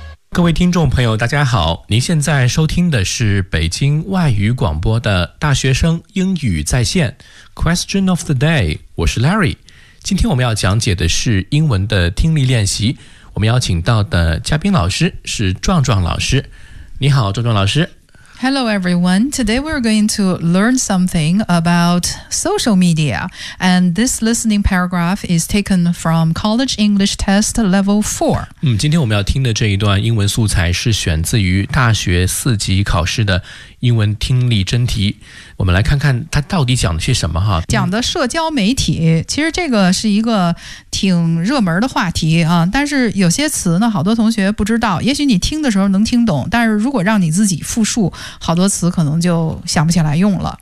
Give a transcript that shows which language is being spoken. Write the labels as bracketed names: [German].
[Chinese] 各位听众朋友大家好，您现在收听的是北京外语广播的大学生英语在线 Question of the day， 我是 Larry。今天我们要讲解的是英文的听力练习，我们邀请到的嘉宾老师是壮壮老师。你好壮壮老师。 [English] Hello everyone, today we're going to learn something about social media, and this listening paragraph is taken from College English Test Level 4. [Chinese] 今天我们要听的这一段英文素材是选自于大学四级考试的英文听力真题，我们来看看它到底讲的是什么哈。讲的社交媒体，其实这个是一个挺热门的话题啊。但是有些词呢，好多同学不知道，也许你听的时候能听懂，但是如果让你自己复述，好多词可能就想不起来用了。